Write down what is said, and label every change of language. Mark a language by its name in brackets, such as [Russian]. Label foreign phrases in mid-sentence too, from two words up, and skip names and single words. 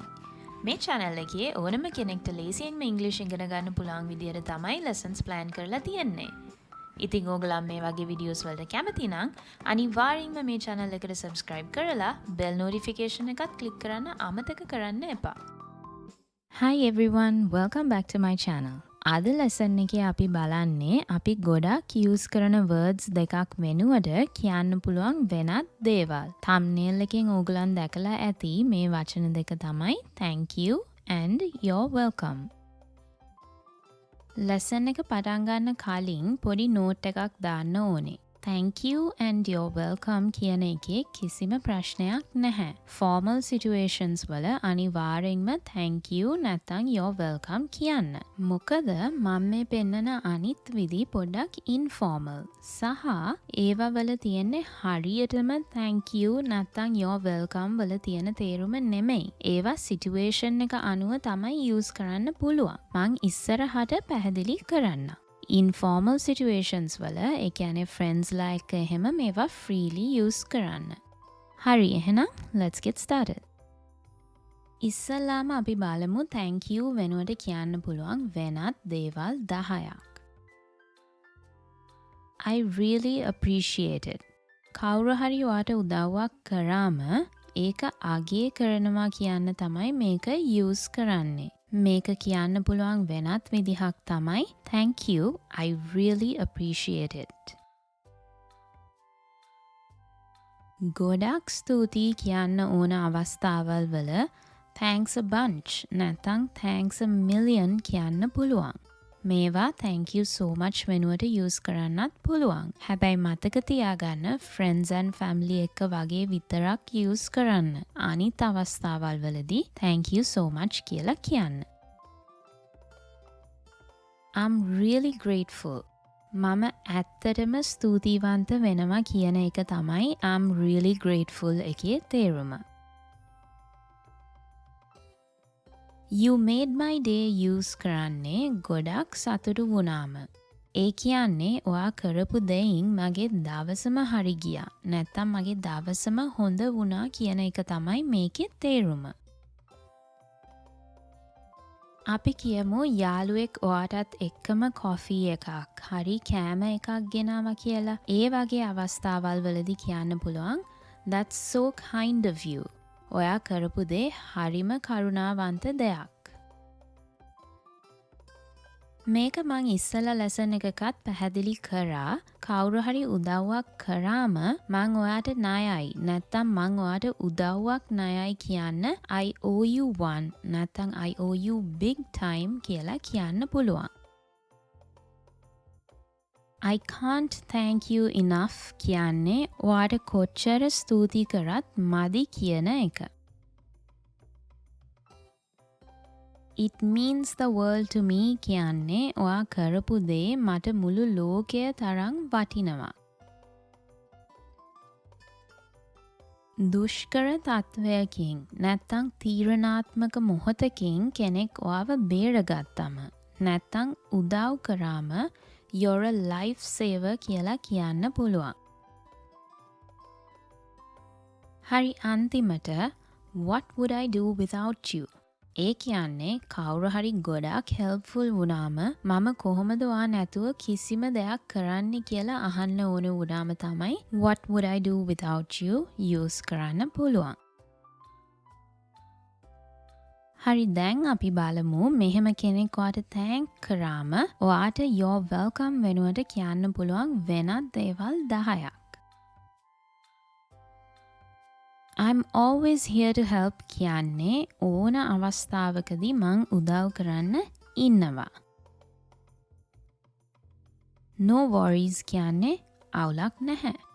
[Sinhala] මේ channel එකේ ඕනම කෙනෙක්ට ලේසියෙන්ම ඉංග්‍රීසි ඉගෙන ගන්න පුළුවන් විදියට තමයි [English] lessons plan [Sinhala] කරලා තියෙන්නේ. ඉතින් ඕගොල්ලෝ මේ වගේ videos වලට කැමති නම් අනිවාර්යෙන්ම මේ channel එකට subscribe කරලා [English] bell notification [Sinhala] එකත් click කරන්න අමතක කරන්න එපා. [English] Hi everyone, welcome back to my channel. [Sinhala] අද ලෙසන් එකේ අපි බලන්නේ අපි ගොඩක් use කරන words දෙකක් වෙනුවට කියන්න පුළුවන් වෙනත් දේවල්. thumbnail එකෙන් ඕගලන් දැකලා ඇති මේ වචන දෙක තමයි [English] thank you and you're welcome. [Sinhala] ලෙසන් එක පටන් ගන්න කලින් පොඩි note එකක් දාන්න ඕනේ. [English] Thank you and you're welcome [Sinhala] කියන එකේ කිසිම ප්‍රශ්නයක් නැහැ. [English] Formal situations [Sinhala] වල අනිවාර්යෙන්ම [English] thank you [Sinhala] නැත්නම් [English] you're welcome [Sinhala] කියන්න. මොකද මම මේ පෙන්නන අනිත් විදි පොඩ්ඩක් informal සහ ඒවා වල තියෙන්නේ හරියටම [English] thank you [Sinhala] නැත්නම් [English] you're welcome [Sinhala] වල තියෙන තේරුම නෙමෙයි. ඒවා situation එක අනුව තමයි use කරන්න පුළුවන්. මං ඉස්සරහට පැහැදිලි කරන්නම්. [English] Informal situations [Sinhala] වල ඒ කියන්නේ [English] friends like [Sinhala] එහෙම මේවා [English] freely use [Sinhala] කරන්න. හරි එහෙනම් [English] let's get started. [Sinhala] ඉස්සෙල්ලාම අපි බලමු [English] thank you [Sinhala] වෙනුවට කියන්න පුළුවන් වෙනත් දේවල් 10ක්. [English] I really appreciate it. [Sinhala] කවුරු හරි ඔයාට උදව්වක් කරාම ඒක අගය කරනවා කියන්න තමයි මේක use කරන්නේ. මේක කියන්න පුළුවන් වෙනත් විදිහක් තමයි [English] thank you, I really appreciate it. [Sinhala] ගොඩක් ස්තුතියි කියන්න ඕන අවස්ථාවල් වල [English] thanks a bunch [Sinhala] නැත්නම් [English] thanks a million [Sinhala] කියන්න පුළුවන්. මේවා [English] thank you so much [Sinhala] වෙනුවට use කරන්නත් පුළුවන්. හැබැයි මතක තියාගන්න [English] friends and family [Sinhala] එක වගේ විතරක් use කරන්න. අනිත් අවස්ථාවල් වලදී [English] thank you so much [Sinhala] කියලා කියන්න. [English] I'm really grateful. [Sinhala] මම ඇත්තටම ස්තුතිවන්ත වෙනවා කියන එක තමයි [English] I'm really grateful [Sinhala] එකේ තේරුම. [English] You made my day [Sinhala] use කරන්නේ ගොඩක් සතුටු වුණාම. ඒ කියන්නේ ඔයා කරපු දෙයින් මගේ දවසම හරි ගියා. නැත්තම් මගේ දවසම හොඳ වුණා කියන එක තමයි මේකේ තේරුම. අපි කියමු යාළුවෙක් ඔයාටත් එක්කම කොෆි එකක් හරි කෑම එකක් ගෙනාවා කියලා. ඒ වගේ අවස්ථාවල් වලදී කියන්න පුළුවන් [English] That's so kind of you. [Sinhala] ඔයා කරපු දේ හරිම කරුණාවන්ත දෙයක්. මේක මං ඉස්සලා ලෙසන් එකකත් පැහැදිලි කරා. කවුරු හරි උදව්වක් කරාම මං ඔයාට ණයයි නැත්තම් මං ඔයාට උදව්වක් ණයයි කියන්න [English] I owe you one [Sinhala] නැත්තම් [English] I owe you big time [Sinhala] කියලා කියන්න පුළුවන්. [English] I can't thank you enough [Sinhala] කියන්නේ ඔයාට කොච්චර ස්තුති කරත් මදි කියන එක. [English] It means the world to me [Sinhala] කියන්නේ ඔයා කරපු දේ මට මුළු ලෝකය තරම් වටිනවා. දුෂ්කර තත්වයකින් නැත්තම් තීරණාත්මක මොහොතකින් කෙනෙක් ඔයාව බේරගත්තම නැත්තම් උදව් කරාම [English] You're a lifesaver [Sinhala] කියලා කියන්න පුළුවන්. හරි අන්තිමට [English] What would I do without you? [Sinhala] ඒ කියන්නේ කවුරු හරි ගොඩක් helpful වුණාම මම කොහොමද ඔයා නැතුව කිසිම දෙයක් කරන්නේ කියලා අහන්න ඕන වුණාම තමයි [English] What would I do without you [Sinhala] use කරන්න පුළුවන්. හරි දැන් අපි බලමු මෙහෙම කෙනෙක් ඔයාට thank කරාම ඔයාට [English] you're welcome [Sinhala] වෙනුවට කියන්න පුළුවන් වෙනත් දේවල් 10ක්. [English] I'm always here to help [Sinhala] කියන්නේ ඕන අවස්ථාවකදී මං උදව් කරන්න ඉන්නවා. [English] No worries [Sinhala] කියන්නේ අවුලක් නැහැ.